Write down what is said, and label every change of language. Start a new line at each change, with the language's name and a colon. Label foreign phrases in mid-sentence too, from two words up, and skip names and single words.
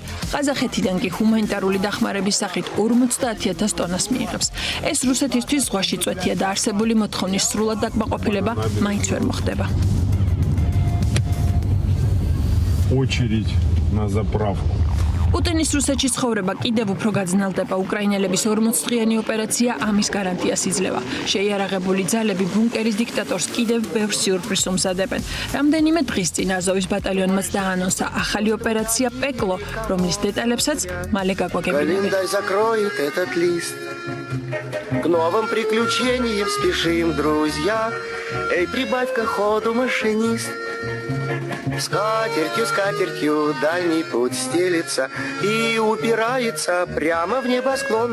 Georgian: ყაზახეთიდან კი ჰუმანიტარული დახმარების სახით 50,000 ტონას მიიღებს. ეს რუსეთისთვის ზღვაში წვეთია და არსებული მოთხოვნის სრულად დაკმაყოფილება მაინც ვერ მოხდება.
Russian: Очередь на заправку.
Georgian: პუტინის რუსეთში ცხოვრება კიდევ უფრო გაძნელდება. უკრაინელების 40-დღიანი ოპერაცია ამის გარანტიას იძლევა. შეიარაღებული ძალები ბუნკერის დიქტატორს კიდევ ბევრ სიურპრიზს უმზადებენ. რამდენიმე დღის წინ აზოვის ბატალიონმაც დაანონსა ახალი ოპერაცია პეკლო, რომლის დეტალებსაც მალე გაგვაგებინებთ.
Russian: Календарь закроет этот лист. К новым приключениям спешим, друзья. Эй, прибавь-ка ходу, машинист. Скатертью, скатертью дальний путь стелится и упирается прямо в небосклон.